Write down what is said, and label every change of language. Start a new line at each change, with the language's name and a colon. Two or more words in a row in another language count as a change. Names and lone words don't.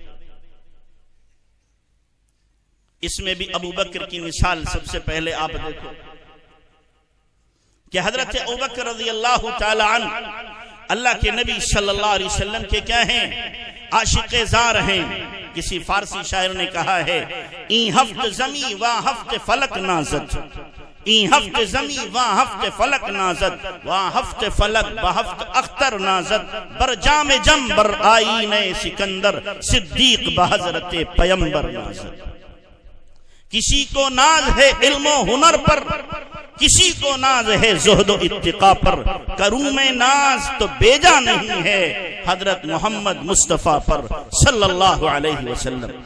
Urdu: اس میں بھی ابو بکر کی مثال سب سے پہلے آپ دیکھو کہ حضرت ابو بکر
Arabic: رضی اللہ تعالی عنہ
Urdu: اللہ کے نبی
Arabic: صلی اللہ علیہ وسلم
Urdu: کے کیا ہیں؟ عاشق زار ہیں۔ کسی فارسی شاعر نے کہا ہے
Persian: این ہفت زمیں و ہفت فلک نازد، این ہفت زمیں و ہفت فلک نازد، و ہفت فلک و ہفت اختر نازد، بر جام جم بر آئین سکندر، صدیق بحضرت پیمبر نازد۔
Urdu: کسی کو ناز ہے علم و ہنر پر، کسی کو ناز ہے زہد و اتقاء پر، کروں میں ناز تو بیجا نہیں ہے حضرت محمد مصطفیٰ پر
Arabic: صلی اللہ علیہ وسلم۔